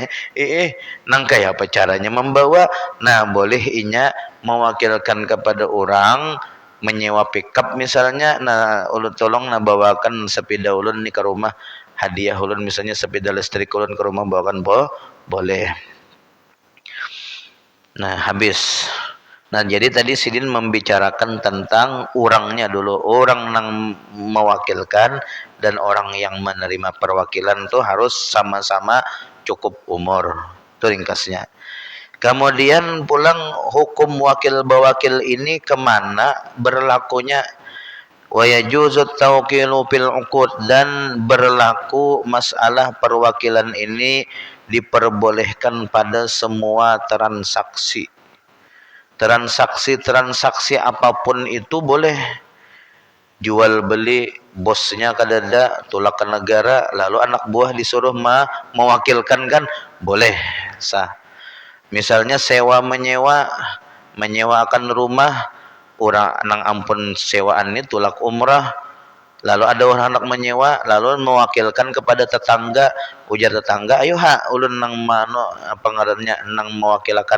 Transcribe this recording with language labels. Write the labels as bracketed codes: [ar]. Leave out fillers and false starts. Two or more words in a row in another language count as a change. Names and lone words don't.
[bjn] Nang kayak apa caranya membawa? Nah, boleh inya mewakilkan kepada orang menyewa pickup misalnya. Nah, ulun tolong bawakan sepeda ulun nih ke rumah, hadiah ulun misalnya sepeda listrik ulun ke rumah, bawakan boleh. Nah, habis. Nah, jadi tadi Sidin membicarakan tentang orangnya dulu, orang yang mewakilkan dan orang yang menerima perwakilan itu harus sama-sama cukup umur. Itu ringkasnya. Kemudian pulang hukum wakil bawakil ini kemana berlakunya? [ar] ويجوز التوكيل في العقود, [id] dan berlaku masalah perwakilan ini diperbolehkan pada semua transaksi. Transaksi apapun itu boleh. Jual beli, [bjn] bosnya kadada tulak ke negara, lalu anak buah disuruh mewakilkan, kan boleh, sah. Misalnya sewa menyewakan rumah, orang nang ampun sewaan ini tulak umrah, lalu ada orang anak menyewa, lalu mewakilkan kepada tetangga, ujar tetangga, ayo ulun nang pengarannya nang mewakilkan.